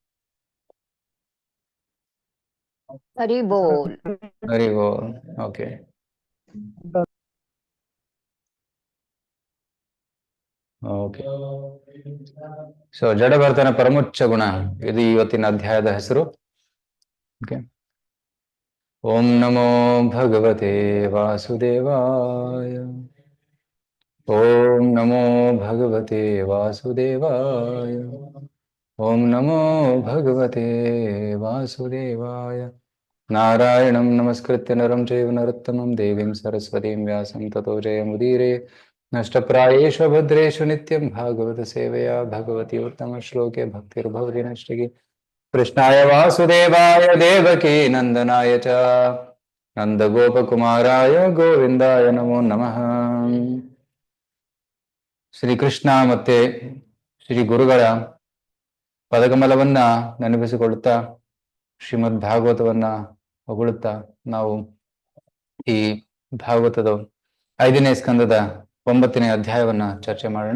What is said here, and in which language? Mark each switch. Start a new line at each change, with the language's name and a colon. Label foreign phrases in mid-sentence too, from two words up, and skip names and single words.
Hindi: हरि बोल. हरि बोल.
English: okay, okay.
Kannada: ಸೊ ಜಡಭರತನ ಪರಮೋಚ್ಚ ಗುಣ, ಇದು ಇವತ್ತಿನ ಅಧ್ಯಾಯದ ಹೆಸರು. ಓಕೆ.
Sanskrit: ಓಂ ನಮೋ ಭಗವತೆ ವಾಸುದೇವಾಯ. ಓಂ ನಮೋ ಭಗವತೆ ವಾಸುದೇವಾಯ. ಓಂ ನಮೋ ಭಗವತೆ ವಾಸುದೇವಾಯ. ನಾರಾಯಣಂ ನಮಸ್ಕೃತ್ಯ ನರಂ ಚೈವ ನರೋತ್ತಮಂ ದೇವೀಂ ಸರಸ್ವತೀಂ ವ್ಯಾಸಂ ತತೋ ಜಯಮುದೀರೇ. ನಷ್ಟಪ್ರಾಯೇಷು ಭದ್ರೇಷು ನಿತ್ಯಂ ಭಾಗವತ ಸೇವೆಯಾ ಭಗವತಿ ಉತ್ತಮ ಶ್ಲೋಕೆ ಭಕ್ತಿರ್ಭವತಿ ನಷ್ಟಗಿ. ಕೃಷ್ಣಾಯ ವಾಸುದೇವಾಯ ದೇವಕೀ ನಂದನಾಯ ಚ ನಂದಗೋಪಕುಮಾರಾಯ ಗೋವಿಂದಾಯ ನಮೋ ನಮಃ.
Kannada: ಶ್ರೀಕೃಷ್ಣ ಮತ್ತೆ ಶ್ರೀ ಗುರುಗಳ ಪದಕಮಲವನ್ನ ನೆನಪಿಸಿಕೊಳ್ಳುತ್ತಾ ಶ್ರೀಮದ್ ಭಾಗವತವನ್ನ ಹೊಗಳುತ್ತಾ ನಾವು ಈ ಭಾಗವತದ 5ನೇ ಸ್ಕಂದದ 9ನೇ ಅಧ್ಯಾಯವನ್ನ ಚರ್ಚೆ ಮಾಡೋಣ.